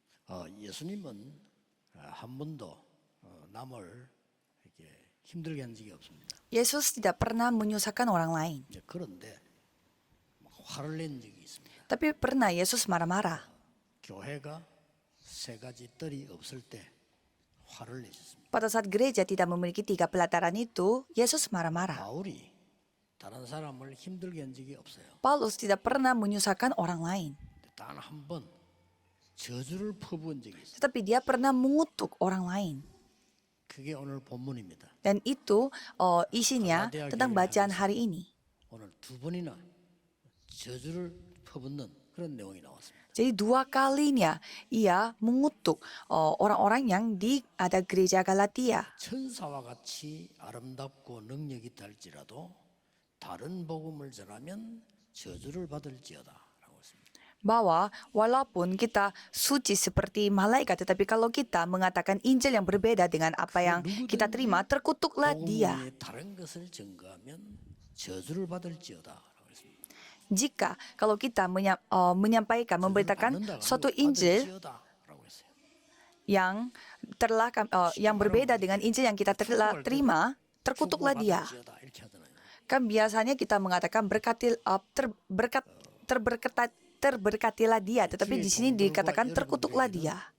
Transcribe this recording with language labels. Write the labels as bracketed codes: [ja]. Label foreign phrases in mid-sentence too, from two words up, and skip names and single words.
[ko] 예수님은 한 번도 남을 이렇게 힘들게 한 적이 없습니다. [id] Yesus tidak pernah menyusahkan orang lain. [ko] 그런데 막 화를 낸 적이 있습니다. [id] Tapi pernah Yesus marah-marah. [ko] 교회가 세 가지 뜰이 없을 때 화를 내셨습니다. [id] Pada saat gereja tidak memiliki 3 pelataran itu, Yesus marah-marah. [ko] 바울이 다른 사람을 힘들게 한 적이 없어요. [id] Paulus tidak pernah menyusahkan orang lain. [ko] 단 한 번 저주를 퍼부은 적이 있어요. [id] Tetapi dia pernah mengutuk orang lain. [ko] 그게 오늘 본문입니다. [id] Dan itu isinya tentang bacaan hari ini. [ko] 오늘 두 번이나 저주를 퍼붓는 그런 내용이 나왔습니다. [id] Jadi 2 kalinya ia mengutuk orang-orang yang ada gereja Galatia. [ko] 천사와 같이 아름답고 능력이 있다 할지라도 다른 복음을 전하면 저주를 받을지어다. [id] Bahwa walaupun kita suci seperti malaikat, tetapi kalau kita mengatakan Injil yang berbeda dengan apa yang kita terima, terkutuklah dia. [ko] 복음 외에 다른 것을 증거하면 저주를 받을지어다. [id] Jika kalau kita menyampaikan, memberitakan suatu Injil yang berbeda dengan Injil yang kita telah terima, terkutuklah dia. Kan biasanya kita mengatakan terberkatilah dia, tetapi di sini dikatakan terkutuklah dia.